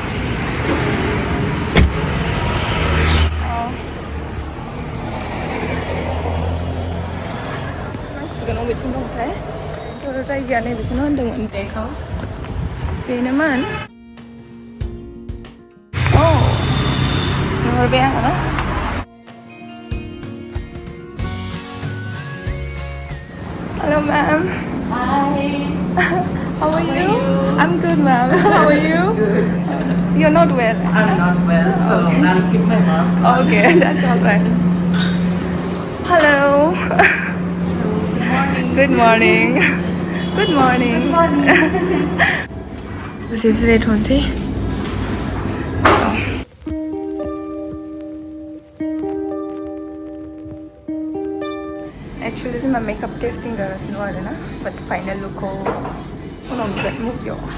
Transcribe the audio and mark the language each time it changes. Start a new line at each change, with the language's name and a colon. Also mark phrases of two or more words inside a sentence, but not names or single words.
Bodo: नांसिगोन बबेथिं दंथाय? जायगाया नैबेखौनो होनदोंमोन, बेक हाउस बेनोमोन। औ नुहरबाय आङो।
English: Hello, ma'am. Hi. How are you? I'm good, ma'am. How are you? Good. You're not well. I'm not well, so Okay. I'll keep my mask on. Okay, that's all right. Hello. Good morning. Good morning. Good morning. Good morning.
Bodo: दसे जिरायथ'नोसै। Actually, जोंना
English: makeup testing
Bodo: जागासिनो दं आरोना, बाट फाइनाल लुकखौ उनाव नुगोन मुभियाव।